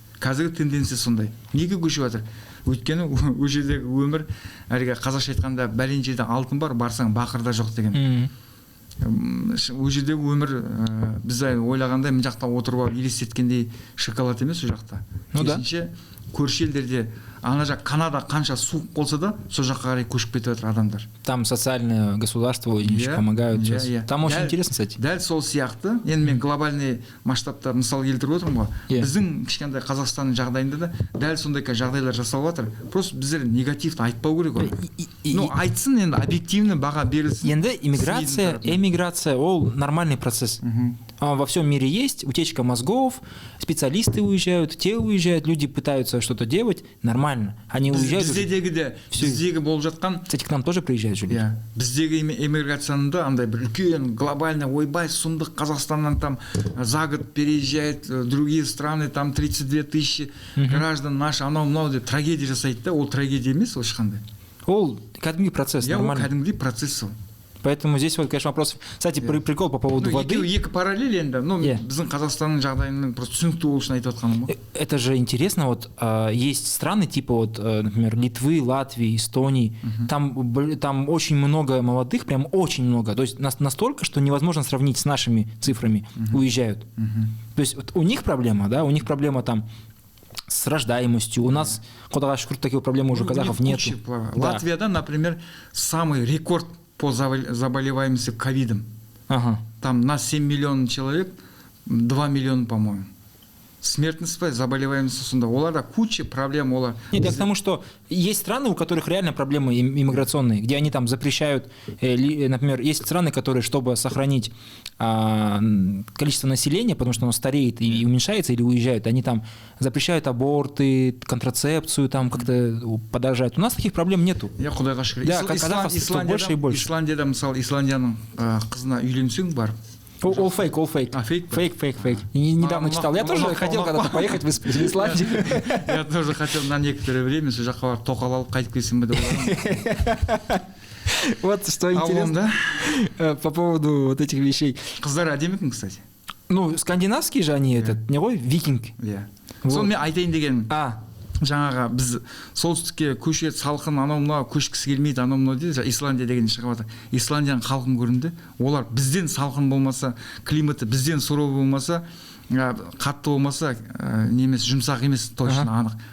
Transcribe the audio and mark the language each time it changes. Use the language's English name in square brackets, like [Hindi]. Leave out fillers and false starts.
[Kazakh] Қазіргі тенденция сондай. Неге көшіп жатыр? Өйткені ол жердегі өмір, әлгі қазақша айтқанда бәлен жерде алтын бар, барсаң бақырда жоқ деген. Ол жердегі өмір біз ойлағандай мына жақта отырып алып елестеткендей шоколад емес ол жақта. Керісінше көрші елдерде ана жақ Канада қанша суық болса да сол жаққа қарай көшіп кетіп жатыр адамдар. [Russian] Там социальное государство очень помогают. Там очень интересно, кстати. [Kazakh] Дәл сол сияқты. Енді мен [Russian] глобальный [Kazakh] масштабта мысал келтіріп отырмын ғой. Біздің кішкентай Қазақстанның жағдайында да дәл сондай жағдайлар жасалып жатыр. Просто біздер негативті айтпау керек ғой. Ну, айтсын енді, объективно баға берілсін. Енді эмиграция, ол [Russian] нормальный [Kazakh] процесс. [Russian] Во всем мире есть утечка мозгов, специалисты уезжают, те уезжают, люди пытаются что-то делать, нормально. Они уезжают. [Kazakh] Біздегі болып жатқан. [Russian] Кстати, к нам тоже приезжают же люди. [Kazakh] Біздегі эмиграцияда андай бір үлкен глобально ойбай сұмдық, Қазақстаннан [Russian] там за год переезжает другие страны, там 32 тысячи граждан наш, [Kazakh] анау-мынау деп трагедия жасайды да, ол трагедия емес, ол ешқандай. Ол кәдімгі процесс, нормально. Кәдімгі процесс ол. [Russian] Поэтому здесь вот, конечно, вопрос. Кстати, прикол по поводу воды. [Kazakh] Екі параллель енді. Ну, біздің Қазақстанның жағдайының просто түсінікті болу үшін айтып отқаным ғой. [Russian] Это же интересно, вот есть страны типа вот, например, Литвы, Латвии, Эстонии. Там очень много молодых, прям очень много. То есть настолько, что невозможно сравнить с нашими цифрами. Уезжают. То есть вот у них проблема, да, у них проблема там с рождаемостью. У нас, [Kazakh] Құдайға шүкір, [Russian] таких проблем уже казахов нет. Латвияда, например, самый рекорд по заболеваемости ковидом. Там на 7 миллионов человек 2 миллиона, по-моему. Смертность, заболеваемость сонда. Оларда куча проблем. Нет, я к тому, что есть страны, у которых реально проблемы иммиграционные, где они там запрещают, например, есть страны, которые, чтобы сохранить количество населения, потому что оно стареет и уменьшается или уезжают, они там запрещают аборты, контрацепцию, там как-то подорожают. У нас таких проблем нету. [Kazakh] Я Құдайға шүкір. [Russian] Да, казахов все больше и больше. [Kazakh] Исландияда, мысалы, Исландияның қызына үйленсең бар. [English] All fake. [Russian] Фейк. Недавно читал. Я тоже хотел когда-то поехать в Исландию. Я тоже хотел на некоторое время [Kazakh] сол жаққа барып тоқал алып қайтып келсем бе деп ойладым. [Russian] Вот что интересно по поводу вот этих вещей. [Kazakh] Қыздар әдемі екен, кстати. [Russian] Ну, скандинавские же они, этот, не ғой, викинг. [Kazakh] Соны мен айтайын дегенім. Жаңаға біз солтүстікке көшет, салқын, анау-мынау көшкісі келмейді, анау-мынау дейді. Исландия деген шығып жатыр. Исландияның халқын көрінді. Олар бізден салқын болмаса, климаты бізден суровый болмаса, қатты болмаса, немес жұмсақ емес, точно анық.